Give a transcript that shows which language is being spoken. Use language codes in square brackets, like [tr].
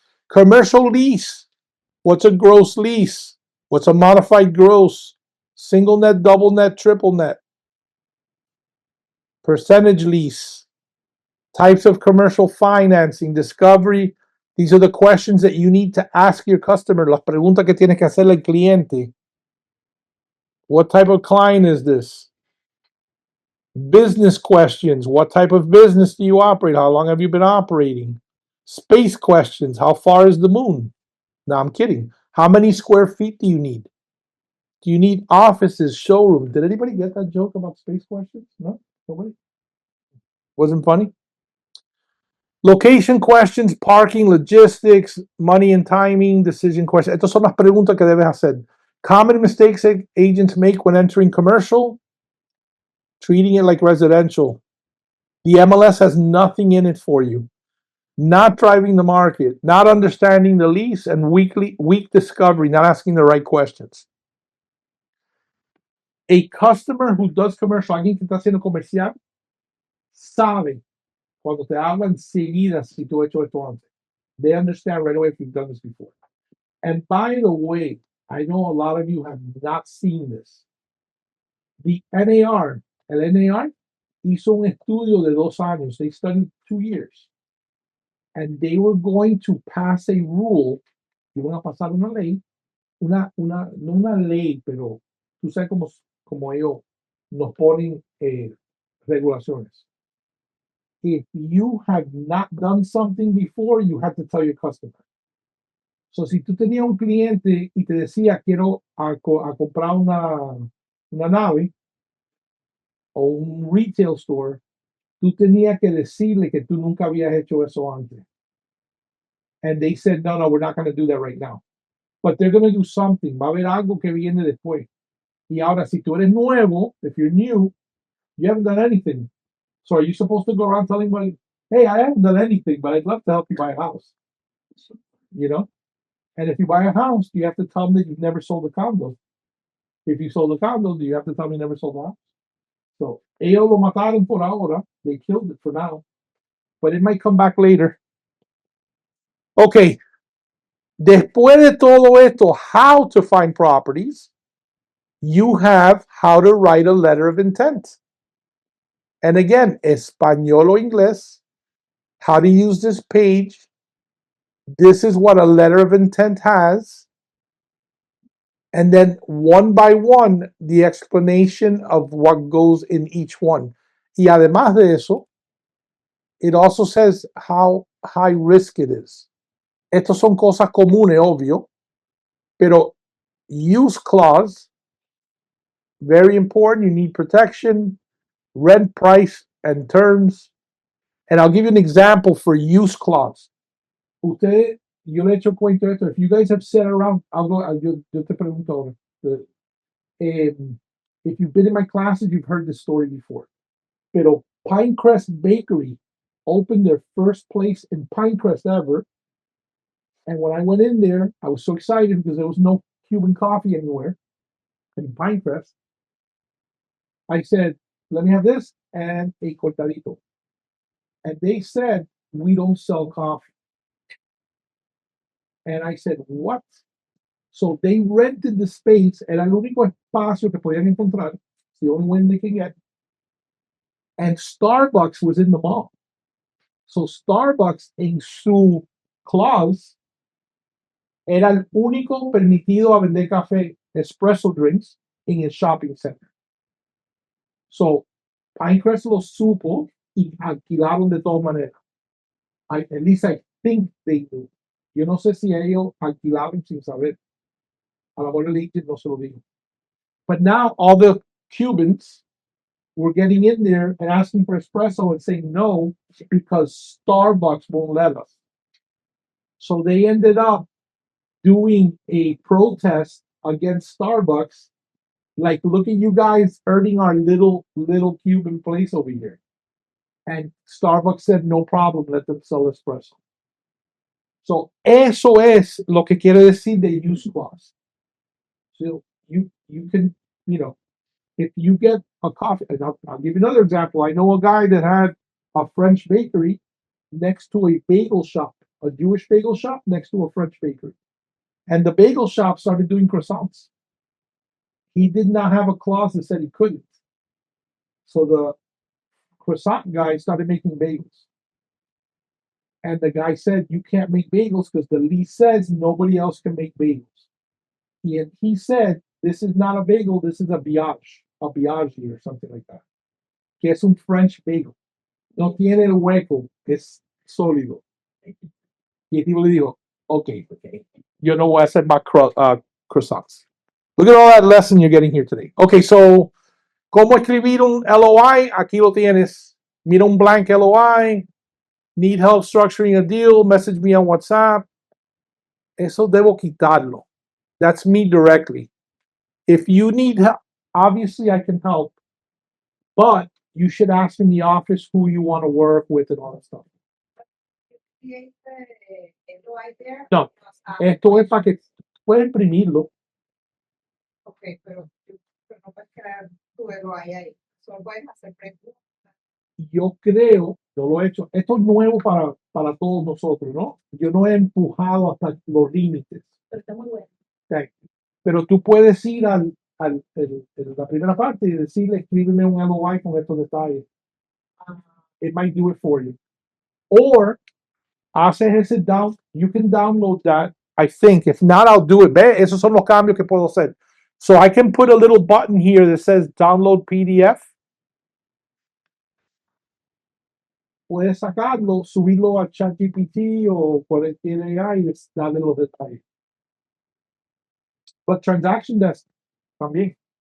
[en] Commercial lease. What's a gross lease? What's a modified gross? Single net, double net, triple net. Percentage lease. Types of commercial financing, discovery. These are the questions that you need to ask your customer. [es] Las preguntas que tienes que hacerle al cliente. [en] What type of client is this? Business questions. What type of business do you operate? How long have you been operating? Space questions. How far is the moon? No, I'm kidding. How many square feet do you need? Do you need offices, showrooms? Did anybody get that joke about space questions? No? Nobody? Wasn't funny? Location questions, parking, logistics, money and timing, decision questions. [es] Estas son las preguntas que debes hacer. [en] Common mistakes agents make when entering commercial, treating it like residential. The MLS has nothing in it for you. Not driving the market, not understanding the lease, and weak discovery, not asking the right questions. A customer who does commercial, [es] alguien que está haciendo comercial, sabe cuando te habla enseguida si tú has hecho esto antes. [en] They understand right away if you've done this before. And by the way, I know a lot of you have not seen this. [es] The NAR, el NAR, hizo un estudio de 2 años. [en] They studied 2 years. And they were going to pass a rule, [es] iban a pasar una ley, no una ley, pero tú sabes como ellos nos ponen regulaciones. [en] If you have not done something before, you have to tell your customer. [es] So, si tú tenías un cliente y te decía, quiero a comprar una nave o un [en] retail store, [es] tú tenías que decirle que tú nunca habías hecho eso antes. [en] And they said, no, we're not going to do that right now. But they're going to do something. [es] Va a haber algo que viene después. Y ahora, si tú eres nuevo, [en] if you're new, you haven't done anything. So are you supposed to go around telling everybody, hey, I haven't done anything, but I'd love to help you buy a house? You know? And if you buy a house, you have to tell them that you've never sold a condo. If you sold a condo, do you have to tell them you never sold a house? [es] So, ellos lo mataron por ahora. [en] They killed it for now. But it might come back later. Okay. [es] Después de todo esto, [en] how to find properties, you have how to write a letter of intent. And again, [es] español o inglés, [en] how to use this page. This is what a letter of intent has. And then one by one, the explanation of what goes in each one. [es] Y además de eso, [en] it also says how high risk it is. [es] Estas son cosas comunes, obvio, pero use clause, [en] very important. You need protection, rent price, and terms. And I'll give you an example for use clause. [es] Usted, yo le he hecho cuento esto. [en] If you guys have sat around, [es] yo te pregunto ahora. [en] If you've been in my classes, you've heard this story before. Pero Pinecrest Bakery opened their first place in Pinecrest ever. And when I went in there, I was so excited because there was no Cuban coffee anywhere in Pinecrest. I said, let me have this and a cortadito. And they said, we don't sell coffee. And I said, what? So they rented the space, [es] era el único espacio que podían encontrar. [en] It's the only one they can get. And Starbucks was in the mall. [es] So Starbucks, en su clause, era el único permitido a vender café, [en] espresso drinks, [es] en el shopping center. So Pinecrest lo supo y alquilaron de todas maneras. [en] At least I think they do. [es] Yo no sé si ellos alquilaron sin saber. A la mejor el agent no se lo dijo. [en] But now all the Cubans were getting in there and asking for espresso and saying no because Starbucks won't let us. So they ended up doing a protest against Starbucks, like, look at you guys earning our little Cuban place over here. And Starbucks said, no problem, let them sell espresso. [es] So, eso es lo que quiere decir de use clause. [en] So you can, if you get a coffee, and I'll give you another example. I know a guy that had a French bakery next to a bagel shop, a Jewish bagel shop next to a French bakery. And the bagel shop started doing croissants. He did not have a clause that said he couldn't. So the croissant guy started making bagels. And the guy said, you can't make bagels because the lease says nobody else can make bagels. And he said, this is not a bagel, this is a biaggi or something like that. [es] Que es un French bagel. No tiene el hueco, es sólido. Y el tipo le dijo, okay, yo no voy a hacer más croissants. [en] Look at all that lesson you're getting here today. [es] Okay, so, ¿cómo escribir un LOI? Aquí lo tienes. Mira un blank LOI. [en] Need help structuring a deal? Message me on WhatsApp. [es] Eso debo quitarlo. [en] That's me directly. If you need help, obviously I can help, but you should ask in the office who you want to work with and all that stuff. [es] No, esto es para que puedas imprimirlo. Ok, pero no puedes crear tu LOI ahí. Solo puedes hacer preguntas. Yo creo, yo lo he hecho, esto es nuevo para todos nosotros, ¿no? Yo no he empujado hasta los límites. Pero está muy bueno. Okay. Pero tú puedes ir la primera parte y decirle, escríbeme un LOI con estos detalles. [en] It might do it for you. Or, [es] haces ese down, [en] you can download that, I think. If not, I'll do it. [es] Ve, esos son los cambios que puedo hacer. [en] So I can put a little button here that says download PDF. [es] Puedes sacarlo, subirlo a ChatGPT o cualquier AI y darle los detalles. [en] But transaction desk también.